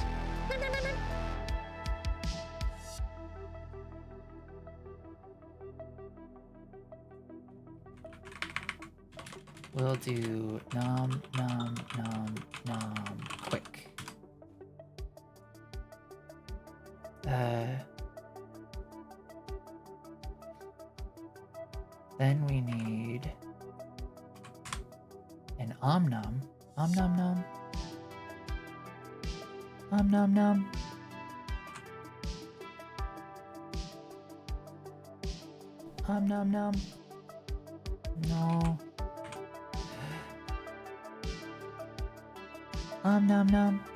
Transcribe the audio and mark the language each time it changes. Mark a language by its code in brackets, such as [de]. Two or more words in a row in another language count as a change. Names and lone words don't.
[en] We'll do nom nom nom nom quick. Then we need an om nom. Om nom nom. Om nom nom. Om nom nom. No. Om nom nom.